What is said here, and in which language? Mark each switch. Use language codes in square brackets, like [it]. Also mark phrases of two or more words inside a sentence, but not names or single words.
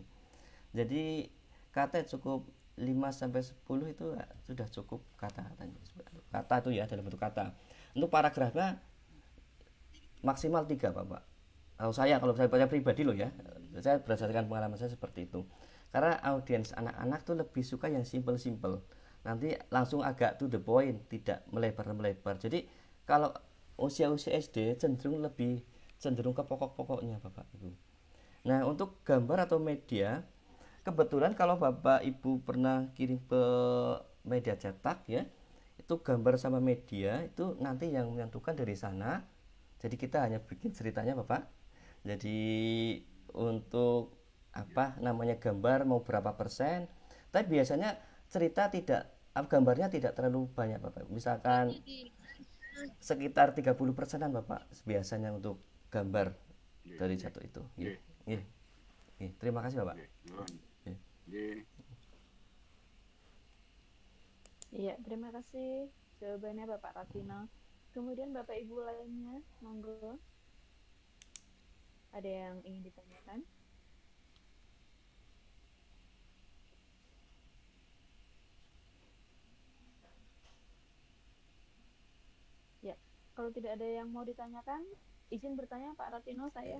[id] Jadi kata cukup 5 sampai 10 itu sudah cukup kata-katanya. Kata itu ya dalam bentuk kata. Untuk paragrafnya maksimal 3, Bapak. Kalau saya pribadi loh ya. Saya berdasarkan pengalaman saya seperti itu. Karena audiens anak-anak tuh lebih suka yang simple-simple. Nanti langsung agak [en] to the point, [id] tidak melebar-melebar. Jadi kalau usia-usia SD cenderung ke pokok-pokoknya, Bapak Ibu. Nah, untuk gambar atau media, kebetulan kalau Bapak Ibu pernah kirim ke media cetak ya, itu gambar sama media itu nanti yang menentukan dari sana. Jadi kita hanya bikin ceritanya, Bapak. Jadi untuk namanya gambar mau berapa persen, tapi biasanya cerita tidak gambarnya tidak terlalu banyak, Bapak. Misalkan sekitar 30 persenan, Bapak, biasanya untuk gambar [jv] Nggih, [id] dari [jv] nggih. [id] satu itu. [jv] Nggih. Nggih, Nggih. Nggih. [id] Terima kasih, Bapak. [jv] nggih. Nuwun. Nggih. Nggih. [id] Iya, terima kasih jawabannya Bapak Ratino. Kemudian Bapak Ibu lainnya, monggo. Ada yang ingin ditanyakan? Ya, kalau tidak ada yang mau ditanyakan, izin bertanya Pak Ratino saya.